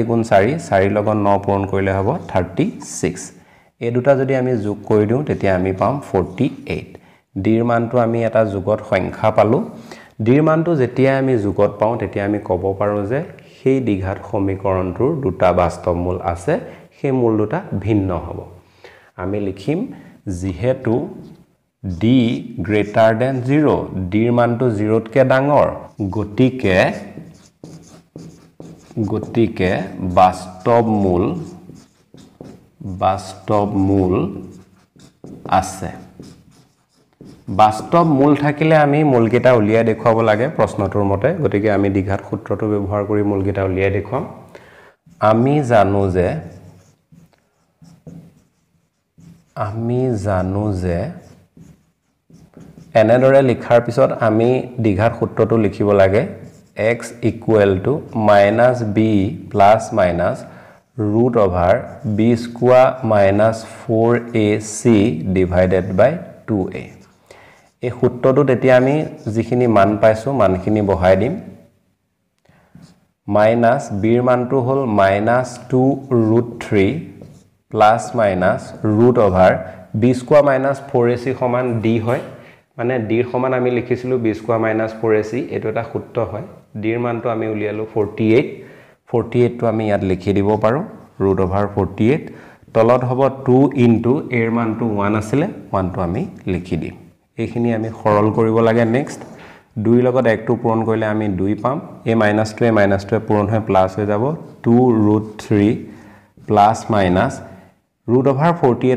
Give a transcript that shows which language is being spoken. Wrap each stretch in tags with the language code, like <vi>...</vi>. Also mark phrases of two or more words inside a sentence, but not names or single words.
<as>গুণ 4 4 লগত 9 পূৰণ কৰিলে হ'ব 36 এই দুটা যদি আমি যোগ কৰি দিওঁ তেতিয়া আমি পাম 48 d ৰ মানটো আমি এটা যোগত সংখ্যা পালো d ৰ মানটো যেতিয়া আমি যোগত পাওঁ তেতিয়া আমি ক'ব পাৰো যে সেই দ্বিঘাত সমীকৰণটোৰ দুটা বাস্তৱ মূল আছে সেই মূল দুটা ভিন্ন হ'ব আমি লিখিম যেহেতু d</as> <en>greater than</en> <as>0 d ৰ মানটো 0 তকৈ ডাঙৰ গতিকে বাস্তৱ মূল আছে বাস্তৱ মূল থাকিলে আমি মূলকেইটা উলিয়াই দেখুৱাব লাগে প্ৰশ্নটোৰ মতে গতিকে আমি দ্বিঘাত সূত্ৰটো ব্যৱহাৰ কৰি মূলকেইটা উলিয়াই দেখুৱাম আমি জানো যে এনেদৰে লিখাৰ পিছত আমি দ্বিঘাত সূত্ৰটো লিখিব লাগে</as> <en>x equal to -b plus minus root over b square minus 4ac divided by 2a</en> <as>এই সূত্ৰটো তেতিয়া আমি যিখিনি মান পাইছো মানখিনি বহাই দিম মাইনাস b ৰ মানটো হ'ল -2 √3</as> <en>plus minus root over b square minus 4ac</en> <as>সমান d হয় মানে d ৰ সমান আমি লিখিছিলো</as> <en>b square minus 4ac</en> <as>এটো এটা সূত্ৰ হয় d ৰ মানটো আমি উলিয়ালো 48 টো আমি ইয়াত লিখি দিব পাৰো</as> <en>root over 48</en> <as>তলত হ'ব 2 into a ৰ মানটো 1 আছিল 1 টো আমি লিখি দিম এইখিনি আমি সৰল কৰিব লাগে নেক্সট 2 লগত 1 টো পূৰণ কৰিলে আমি 2 পাম a - 2 পূৰণ হৈ প্লাস হৈ যাব 2 √3</as> <en>plus minus root over</en> <as>48</as>